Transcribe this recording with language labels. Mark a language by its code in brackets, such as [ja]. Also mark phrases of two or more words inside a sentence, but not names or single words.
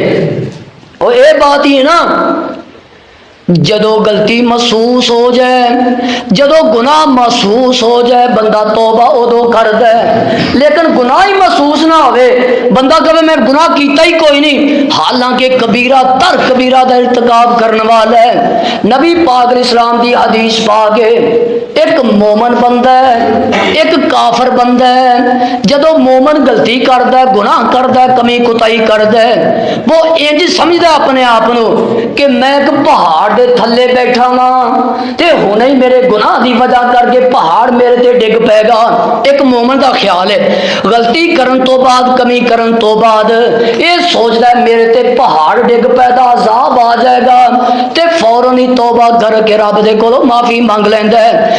[pa] اور یہ بات ہی ہے نا، جدوں غلطی محسوس ہو جائے، جدوں گناہ محسوس ہو جائے، بندہ توبہ اودوں کردا ہے. لیکن گناہ ہی محسوس نہ ہووے، بندہ کہے میں گناہ کیتا ہی کوئی نہیں، حالانکہ کبیرہ تر کبیرہ کا ارتکاب کرنے والا ہے. [ur] نبی پاک اسلام کی حدیث پاک ہے، ایک مومن بندہ ہے، ایک کافر بندہ ہے. [pa] جدوں مومن غلطی کرتا ہے، گناہ کرتا ہے، کمی کوتاہی کرتا ہے، وہ اینج سمجھدا اپنے آپ کو کہ میں ایک پہاڑ دے تھلے بیٹھا واں تے ہنے ہی میرے گناہ کی وجہ کرکے پہاڑ میرے تے ڈگ پیگا. ایک مومن کا خیال ہے، غلطی کرن توں بعد، کمی کرن توں بعد یہ سوچتا ہے میرے تے پہاڑ ڈگ پیدا، عذاب آ جائےگا، تے فوراً ہی توبہ کرکے رب دے کولوں معافی منگ لیندا ہے.